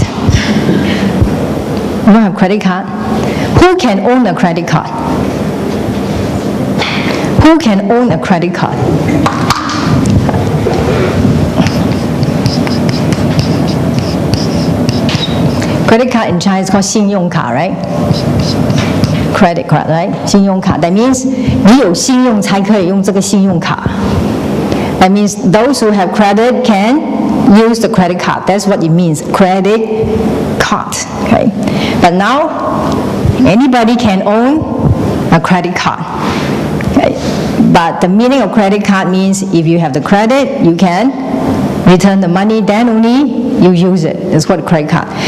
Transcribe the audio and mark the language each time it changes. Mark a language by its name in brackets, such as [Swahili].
[English] We don't have credit card. Who can own a credit card? Who can own a credit card? Credit card in China is called 信用卡, right? Credit card, right? 信用卡. That means [Chinese] 你有信用才可以用这个信用卡. [English] That means those who have credit can use the credit card. That's what it means, credit card. Okay? But now, anybody can own a credit card. Okay? But the meaning of credit card means if you have the credit, you can return the money, then only you use it. It's called a credit card.